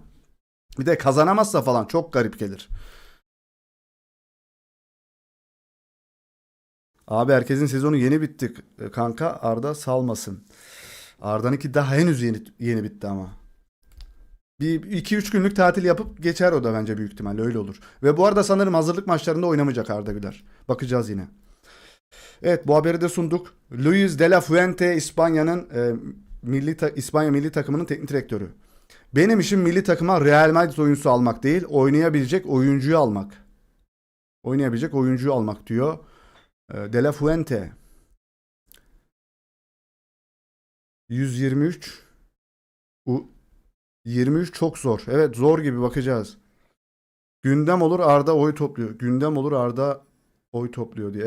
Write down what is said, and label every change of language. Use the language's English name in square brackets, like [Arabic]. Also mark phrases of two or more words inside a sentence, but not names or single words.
[Turkish] Bir de kazanamazsa falan çok garip gelir. Abi herkesin sezonu yeni bitti kanka, Arda salmasın. Arda'nınki daha henüz yeni bitti ama. Bir 2-3 günlük tatil yapıp geçer o da bence, büyük ihtimalle öyle olur. Ve bu arada sanırım hazırlık maçlarında oynamayacak Arda Güler. Bakacağız yine. Evet bu haberi de sunduk. Luis de la Fuente İspanya'nın İspanya milli takımının teknik direktörü. Benim işim milli takıma Real Madrid oyuncusu almak değil, oynayabilecek oyuncuyu almak. Oynayabilecek oyuncuyu almak diyor. De la Fuente. 123. 23 çok zor. Evet zor gibi, bakacağız. Gündem olur Arda oy topluyor. Gündem olur Arda oy topluyor diye.